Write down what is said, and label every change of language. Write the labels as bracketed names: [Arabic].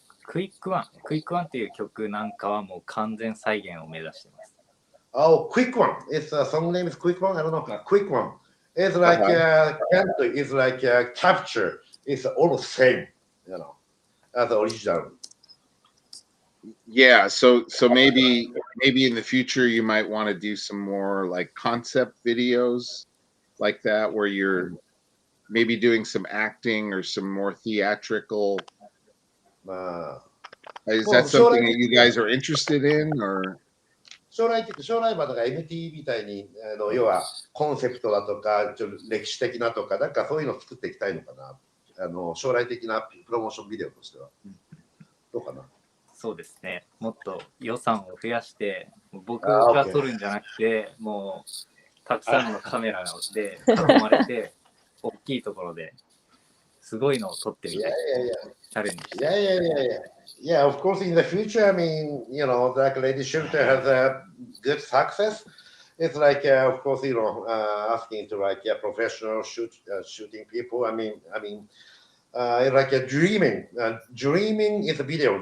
[Japanese] クイックワンっていう曲なんかはもう完全再現を目指してます。 [English] Oh, quick one. It's song name is quick one. I don't know. Quick one. It's like it's like capture. It's all the same, as the original. Yeah, so maybe in the future you might want to do some more like concept videos like that, where you're maybe doing some acting or some more theatrical. Is that something that you guys are interested in, or? [Japanese] 将来はだから MT みたいに要はコンセプトだとか歴史的なとかなんかそういうのを作っていきたいのかな。将来的なプロモーションビデオとしてはどうかな。そうですね。もっと予算を増やして僕が撮るんじゃなくて、もうたくさんのカメラで囲まれて大きいところですごいのを撮ってみたい。チャレンジして。 [English] Yeah, of course, in the future, I mean, like Lady Shooter has a good success. It's like, of course, asking to like professional shooting people. I mean, it's like a dreaming. Dreaming is a video.